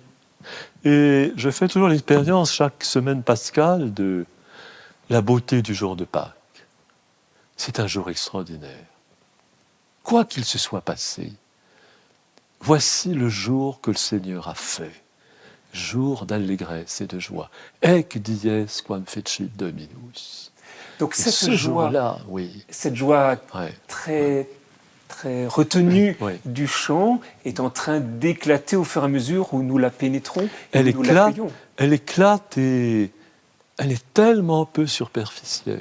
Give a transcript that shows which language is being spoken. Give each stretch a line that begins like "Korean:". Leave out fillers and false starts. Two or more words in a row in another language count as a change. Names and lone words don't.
French: Et je fais toujours l'expérience chaque semaine pascale de la beauté du jour de Pâques. C'est un jour extraordinaire. Quoi qu'il se soit passé, voici le jour que le Seigneur a fait, jour d'allégresse et de joie.
Latin: Ec dies quam fecit Dominus.
French: Donc ce jour-là, oui. Cette joie Ouais. très, très retenue Ouais. du chant est en train d'éclater au fur et à mesure où nous la pénétrons et Elle où nous l'accueillons. Elle éclate et elle est tellement peu superficielle.